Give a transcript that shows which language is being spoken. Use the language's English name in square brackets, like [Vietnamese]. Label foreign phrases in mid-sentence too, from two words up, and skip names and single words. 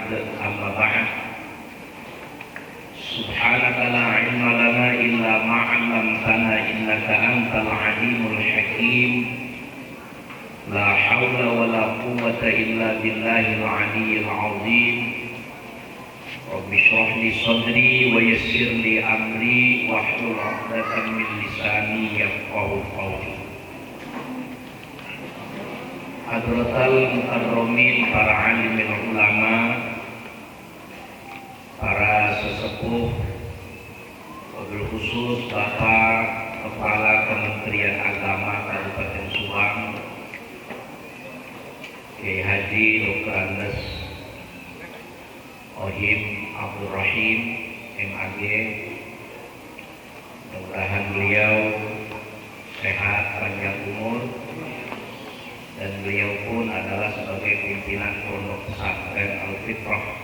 [Arabic] أما بعد، سبحانك لا علم لنا إلا ما علمتنا إنك أنت العليم الحكيم. لا حول ولا قوة إلا بالله العلي العظيم. رب اشرح لي صدري ويسر لي أمري واحلل عقدة من لساني يفقهوا قولي. حضرات المكرمين, [Indonesian] para [Arabic] عالم العلماء, [Indonesian] para sesepuh, [Arabic] وبالخصوص [Indonesian] Bapak Kepala Kementerian Agama Kabupaten Subang, Kiai Haji Dr. Andes Ohim Abdul Rahim MAG, mudah-mudahan beliau sehat, panjang umur, dan beliau pun adalah sebagai pimpinan Pondok Pesantren Al-Fitrah